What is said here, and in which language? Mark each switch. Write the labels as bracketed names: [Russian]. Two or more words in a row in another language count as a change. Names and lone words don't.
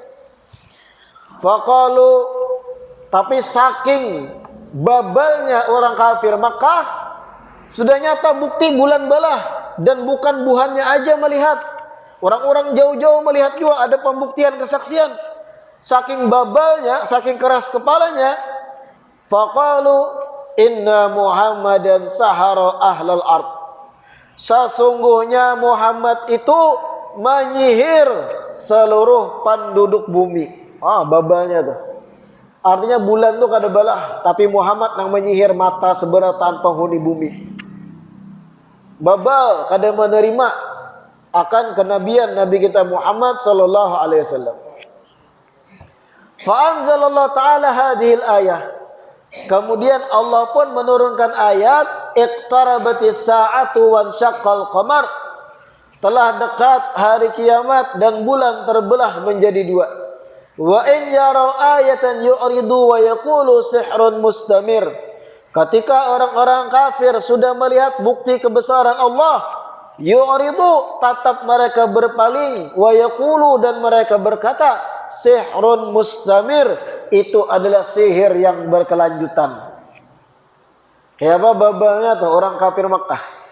[Banjar] Faqalu, tapi saking babalnya orang kafir Makkah, sudah nyata bukti bulan balah, dan bukan buhannya aja melihat, orang-orang jauh-jauh melihat juga, ada pembuktian kesaksian. [Indonesian] Saking babalnya, saking keras kepalanya, [Arabic] فقالوا إن محمدا سحر أهل الأرض. [Indonesian] Sesungguhnya Muhammad itu menyihir seluruh penduduk bumi. [Banjar] Babalnya tuh. Artinya bulan tuh kada balah, tapi Muhammad yang menyihir mata seberatan penghuni bumi. Babal kada menerima akan kenabian Nabi kita Muhammad [Arabic] صلى الله عليه وسلم. فأنزل الله تعالى هذه الآية. [Indonesian] Kemudian Allah pun menurunkan ayat, [Arabic] اقتربت الساعة وانشق القمر. [Indonesian] Telah dekat hari kiamat dan bulan terbelah menjadi dua. [Arabic] وإن يروا آية يعرضوا ويقولوا سحر مستمر. [Indonesian] Ketika orang-orang kafir sudah melihat bukti kebesaran Allah, yu'ridu, tatap mereka berpaling, [Arabic] ويقولوا, [Indonesian] dan mereka berkata, [Arabic] سحر مستمر, [Indonesian] itu adalah sihir yang berkelanjutan. [Banjar] Kayak apa babalnya tuh orang kafir Makkah.